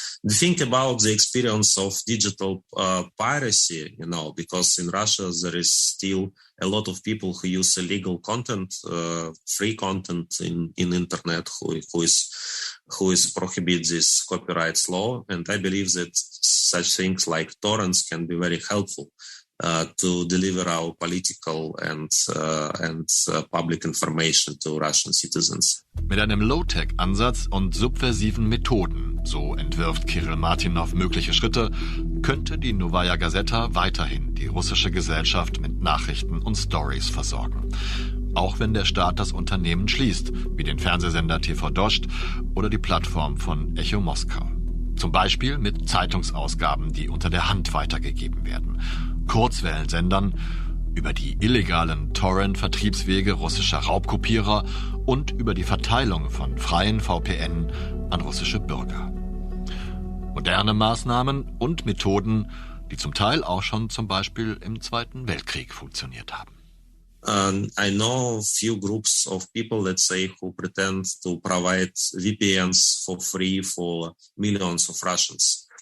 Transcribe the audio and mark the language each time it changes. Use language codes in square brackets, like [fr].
[en] We think about the experience of digital piracy, because in Russia there is still a lot of people who use illegal content, free content in internet, who is prohibit this copyright law. And I believe that such things like torrents can be very helpful to deliver our political and public information to Russian citizens. [de] Mit einem Low-Tech-Ansatz und subversiven Methoden, so entwirft Kirill Martynov mögliche Schritte, könnte die Novaya Gazeta weiterhin die russische Gesellschaft mit Nachrichten und Stories versorgen. Auch wenn der Staat das Unternehmen schließt, wie den Fernsehsender TV Dost oder die Plattform von Echo Moskau. Zum Beispiel mit Zeitungsausgaben, die unter der Hand weitergegeben werden, Kurzwellensendern, über die illegalen Torrent-Vertriebswege russischer Raubkopierer und über die Verteilung von freien VPN an russische Bürger. Moderne Maßnahmen und Methoden, die zum Teil auch schon zum Beispiel im Zweiten Weltkrieg funktioniert haben. [en] I know a few groups of people, let's say, who pretend to provide VPNs for free for millions of Russians.